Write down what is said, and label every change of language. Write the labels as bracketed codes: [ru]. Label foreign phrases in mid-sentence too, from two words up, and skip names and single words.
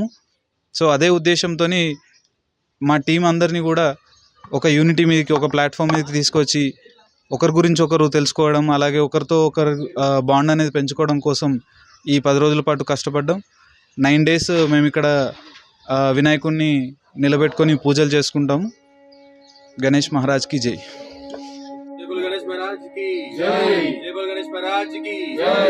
[te] సో అదే ఉద్దేశంతో మా టీం అందరినీ కూడా ఒక యూనిటీ మీదకి, ఒక ప్లాట్ఫామ్ మీదకి తీసుకొచ్చి ఒకరి గురించి ఒకరు తెలుసుకోవడం, అలాగే ఒకరితో ఒకరు బాండ్ అనేది పెంచుకోవడం కోసం ఈ 10 రోజుల పాటు కష్టపడ్డాం. 9 days మేము ఇక్కడ వినాయకుడిని నిలబెట్టుకొని పూజలు చేసుకుంటాము. గణేష్ మహారాజ్కి జై. [hi] गणेश महाराज की जय। जय बोल गणेश महाराज की जय।